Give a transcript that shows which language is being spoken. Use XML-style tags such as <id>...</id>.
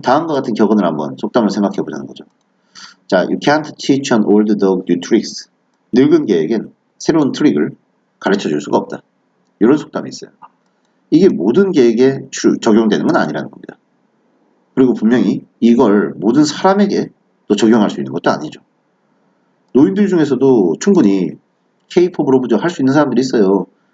<ko>다음과 같은 격언을 한번 속담을 생각해 보자는 거죠.</ko> <en>자, you can't teach an old dog new tricks.</en> <ko>늙은 개에겐 새로운 트릭을 가르쳐 줄 수가 없다. 이런 속담이 있어요. 이게 모든 개에게 적용되는 건 아니라는 겁니다. 그리고 분명히 이걸 모든 사람에게 또 적용할 수 있는 것도 아니죠. 노인들 중에서도 충분히 K-팝으로 할 수 있는 사람들이 있어요.</ko>